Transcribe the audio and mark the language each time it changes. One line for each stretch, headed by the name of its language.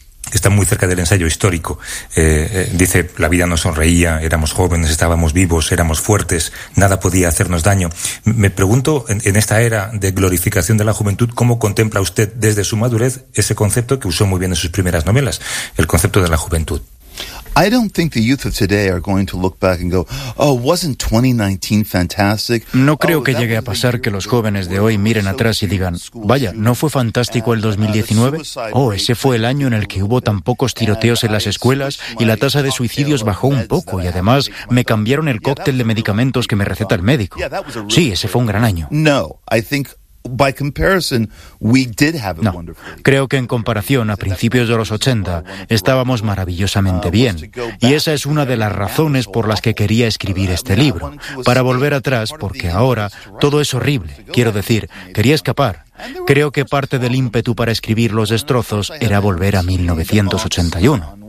Spanish: que está muy cerca del ensayo histórico, dice: la vida nos sonreía, éramos jóvenes, estábamos vivos, éramos fuertes, nada podía hacernos daño. Me pregunto, en esta era de glorificación de la juventud, ¿cómo contempla usted desde su madurez ese concepto que usó muy bien en sus primeras novelas, el concepto de la juventud?
English: I don't think the youth of today are going to look back and go, oh, wasn't 2019 fantastic?
Spanish: No creo que llegue a pasar que los jóvenes de hoy miren atrás y digan, vaya, ¿no fue fantástico el 2019? Oh, ese fue el año en el que hubo tan pocos tiroteos en las escuelas y la tasa de suicidios bajó un poco y además me cambiaron el cóctel de medicamentos que me receta el médico. Sí, ese fue un gran año.
English: No, I think by comparison, we did have it wonderful.
Spanish: No, creo que en comparación a principios de los 80 estábamos maravillosamente bien. Y esa es una de las razones por las que quería escribir este libro. Para volver atrás, porque ahora todo es horrible. Quiero decir, quería escapar. Creo que parte del ímpetu para escribir Los Destrozos era volver a 1981.